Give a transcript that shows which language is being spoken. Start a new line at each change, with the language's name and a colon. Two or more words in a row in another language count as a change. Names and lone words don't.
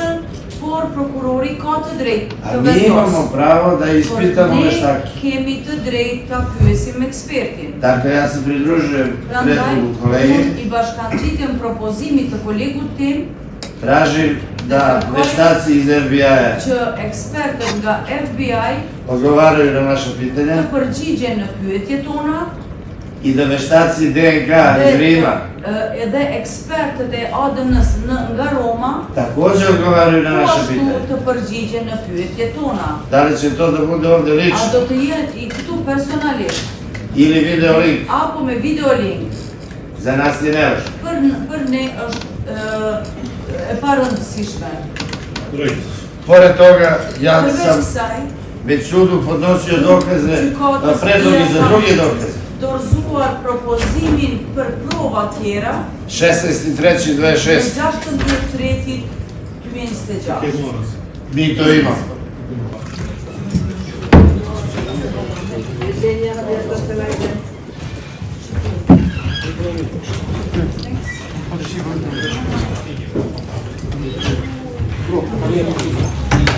Albanian: Por prokurori ka të drejtë A të
Serbian: mi imamo
Albanian: vendosë.
Serbian: pravo da ispitamo
Albanian: Ne
Serbian: veštake.
Albanian: kemi të drejtë ta pyesim ekspertin.
Serbian: Dakle, ja se pridružujem
Albanian: Prandaj,
Serbian: predlogu kolegi,
Albanian: unë i bashkangjitem propozimit të kolegut tim
Serbian: tražim da veštaci iz FBI-a
Albanian: që ekspertët nga FBI
Serbian: odgovaraju na naše
Albanian: të
Serbian: pitanje
Albanian: përgjigjen në pyetjet tona
Serbian: i da veštaci DNK iz Rima
Albanian: edhe ekspertët e ADN-s nga Roma
Serbian: također odgovaraju na naše
Albanian: ashtu
Serbian: pitanje.
Albanian: të përgjigjen në pyetjet tona.
Serbian: Da li će to da bude ovde
Albanian: A
Serbian: lično
Albanian: do të jetë i këtu personalisht
Serbian: ili video link,
Albanian: apo me videolink?
Serbian: za nas je nevažno.
Albanian: Për ne është e parëndësishme.
Serbian: Pored toga, ja
Albanian: Përveç
Serbian: sam
Albanian: kësaj,
Serbian: već sudu podnosio dokaze, predloge za druge dokaze.
Albanian: dorëzuar propozimin për prova tjera
Serbian: 16.3.26.
Albanian: 16/3/2026.
Serbian: Mi to imamo. Ženja, Allora,